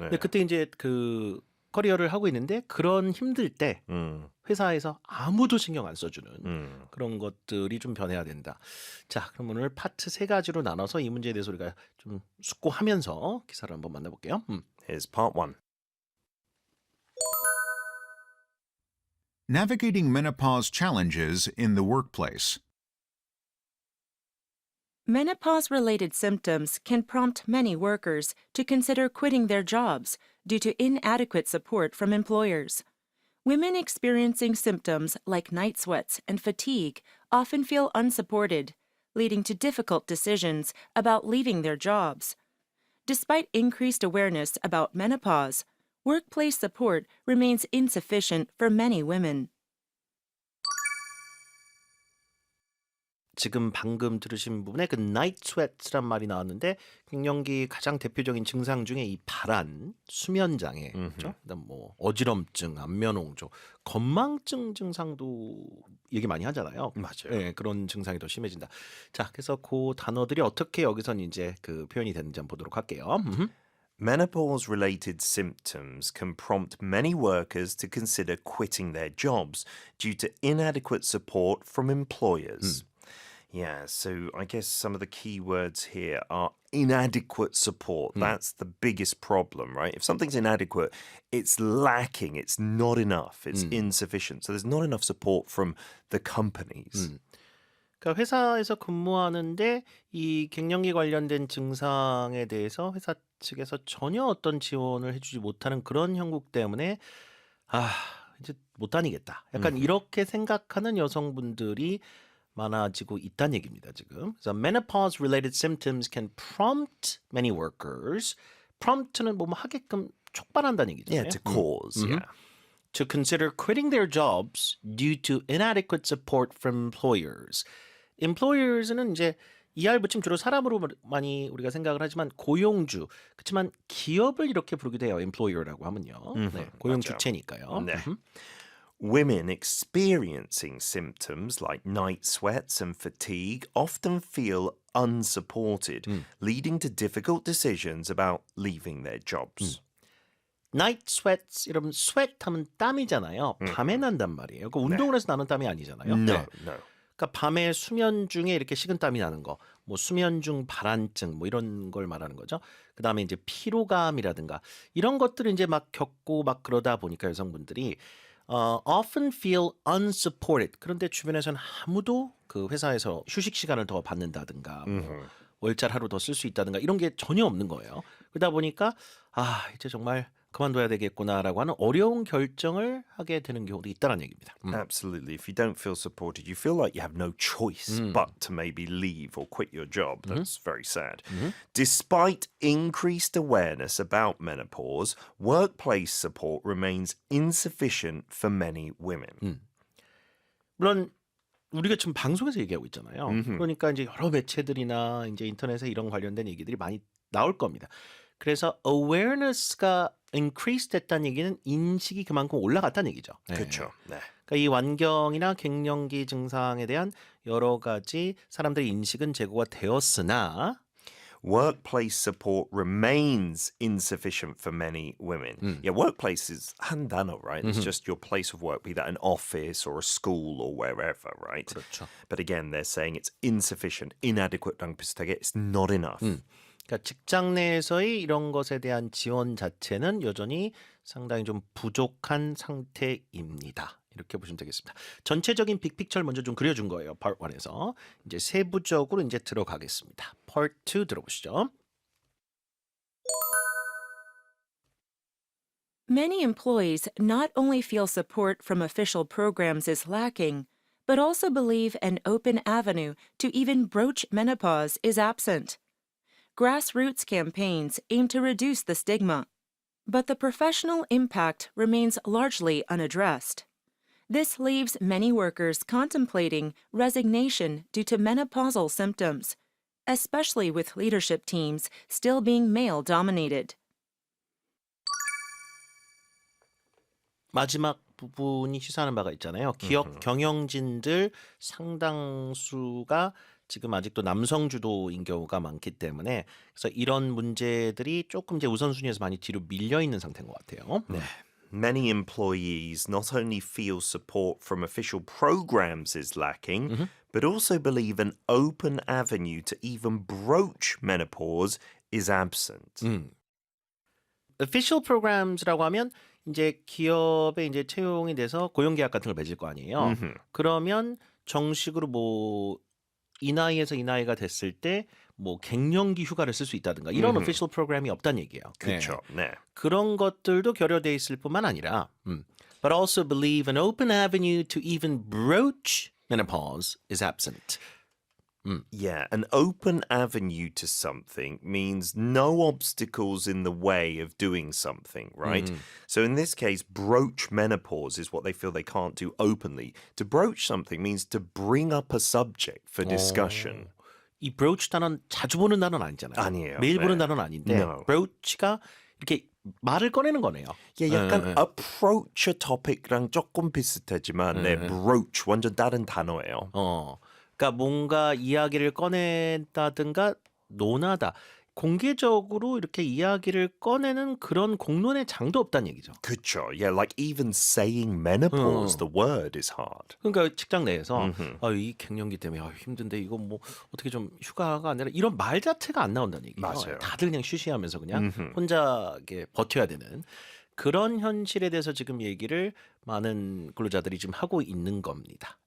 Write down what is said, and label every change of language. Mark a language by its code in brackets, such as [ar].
[ko] 근데 그때 이제 그 커리어를 하고 있는데 그런 힘들 때 회사에서 아무도 신경 안 써주는 그런 것들이 좀 변해야 된다. 자, 그럼 오늘 파트 세 가지로 나눠서 이 문제에 대해서 우리가 좀 숙고하면서 기사를 한번 만나볼게요. [en] Here's part one. Navigating menopause challenges in the workplace. Menopause-related symptoms can prompt many workers to consider quitting their jobs due to inadequate support from employers. Women experiencing symptoms like night sweats and fatigue often feel unsupported, leading to difficult decisions about leaving their jobs. Despite increased awareness about menopause, workplace support remains insufficient for many women. [ko] 지금 방금 들으신 부분에 그 night sweats란 말이 나왔는데 갱년기 가장 대표적인 증상 중에 이 발한, 수면 장애, 그렇죠? 그다음 뭐 어지럼증, 안면 홍조, 건망증 증상도 얘기 많이 하잖아요. 맞아요. 네, 그런 증상이 더 심해진다. 자, 그래서 그 단어들이 어떻게 여기선 이제 그 표현이 되는지 한번 보도록 할게요. [en] Menopause-related symptoms can prompt many workers to consider quitting their jobs due to inadequate support from employers. Yeah, so I guess some of the key words here are inadequate support. That's the biggest problem, right? If something's inadequate, it's lacking, it's not enough, it's insufficient. So there's not enough support from the companies. [ko] 그러니까 회사에서 근무하는데 이 갱년기 관련된 증상에 대해서 회사 측에서 전혀 어떤 지원을 해주지 못하는 그런 형국 때문에 이제 못 다니겠다. 약간 이렇게 생각하는 여성분들이 많아지고 있다는 얘기입니다, 지금. 그래서 [en] menopause-related symptoms can prompt many workers. [ko] prompt는 뭐뭐 하게끔 촉발한다는 얘기잖아요. [en] Yeah, to cause, yeah. to consider quitting their jobs due to inadequate support from employers. [ko] employers는 이제 ER 붙임 주로 사람으로 많이 우리가 생각을 하지만 고용주. 그렇지만 기업을 이렇게 부르기도 해요. employer라고 하면요. 네, 고용 맞아요. 주체니까요. 네. [en] Women experiencing symptoms like night sweats and fatigue often feel unsupported, leading to difficult decisions about leaving their jobs. [ko] night sweats 이러면 sweat 하면 땀이잖아요. 밤에 난단 말이에요. 그 운동을 해서 나는 땀이 아니잖아요. [en] No, no. [ko] 그러니까 밤에 수면 중에 이렇게 식은땀이 나는 거, 뭐 수면 중 발한증 뭐 이런 걸 말하는 거죠. 그다음에 이제 피로감이라든가 이런 것들을 이제 막 겪고 막 그러다 보니까 여성분들이 [en] often feel unsupported. [ko] 그런데 주변에서는 아무도 그 회사에서 휴식 시간을 더 받는다든가 뭐 월짤 하루 더 쓸 수 있다든가 이런 게 전혀 없는 거예요. 그러다 보니까 이제 정말 그만둬야 되겠구나라고 하는 어려운 결정을 하게 되는 경우도 있다는 얘기입니다. [en] Absolutely. If you don't feel supported, you feel like you have no choice but to maybe leave or quit your job. That's very sad. Despite increased awareness about menopause, workplace support remains insufficient for many women. [ko] 물론 우리가 지금 방송에서 얘기하고 있잖아요. 그러니까 이제 여러 매체들이나 이제 인터넷에 이런 관련된 얘기들이 많이 나올 겁니다. 그래서 awareness가 increase 됐다는 얘기는 인식이 그만큼 올라갔다는 얘기죠. 네. 그렇죠. 네. 그러니까 이 완경이나 갱년기 증상에 대한 여러 가지 사람들의 인식은 제고가 되었으나 [en] Workplace support remains insufficient for many women. Yeah, workplace is [ko] 한 단어, [en] right? It's just your place of work, be that an office or a school or wherever, right? [ko] 그렇죠. [en] But again, they're saying it's insufficient, inadequate랑 [ko] 비슷하게 [en] it's not enough. [ko] 그러니까 직장 내에서의 이런 것에 대한 지원 자체는 여전히 상당히 좀 부족한 상태입니다. 이렇게 보시면 되겠습니다. 전체적인 빅픽처를 먼저 좀 그려준 거예요. Part 1에서. 이제 세부적으로 이제 들어가겠습니다. Part 2 들어보시죠. [en] Many employees not only feel support from official programs is lacking, but also believe an open avenue to even broach menopause is absent. Grassroots campaigns aim to reduce the stigma, but the professional impact remains largely unaddressed. This leaves many workers contemplating resignation due to menopausal symptoms, especially with leadership teams still being male-dominated. [ko] 마지막 부분이 시사하는 바가 있잖아요. 기업 경영진들 상당수가 지금 아직도 남성 주도인 경우가 많기 때문에 그래서 이런 문제들이 조금 이제 우선순위에서 많이 뒤로 밀려 있는 상태인 것 같아요. 네. [en] Many employees not only feel support from official programs is lacking, but also believe an open avenue to even broach menopause is absent. [ko] official programs라고 하면 이제 기업에 이제 채용이 돼서 고용계약 같은 걸 맺을 거 아니에요. 그러면 정식으로 뭐 이 나이에서 이 나이가 됐을 때 뭐 갱년기 휴가를 쓸 수 있다든가 이런 official 프로그램이 없다는 얘기예요. 그렇죠. 네. 그런 것들도 결여돼 있을 뿐만 아니라 [en] but also believe an open avenue to even broach menopause is absent. Yeah, an open avenue to something means no obstacles in the way of doing something, right? So in this case, broach menopause is what they feel they can't do openly. To broach something means to bring up a subject for discussion. [ko] 이 broach 단어는 자주 보는 단어는 아니잖아요. 아니에요. 매일 네. 보는 단어는 아닌데 [en] No. [ko] broach가 이렇게 말을 꺼내는 거네요. Yeah, 약간 [en] approach a topic [ko] 랑 조금 비슷하지만 네, broach 완전 다른 단어예요. 그러니까 뭔가 이야기를 꺼낸다든가 논하다. 공개적으로 이렇게 이야기를 꺼내는 그런 공론의 장도 없다는 얘기죠. 그쵸. [en] Yeah, like even saying menopause, the word is hard. [ko] 그러니까 직장 내에서 이 갱년기 때문에 힘든데 이거 뭐 어떻게 좀 휴가가 아니라 이런 말 자체가 안 나온다는 얘기예요. 맞아요. 다들 그냥 쉬쉬하면서 그냥 혼자 이렇게 버텨야 되는 그런 현실에 대해서 지금 얘기를 많은 근로자들이 지금 하고 있는 겁니다.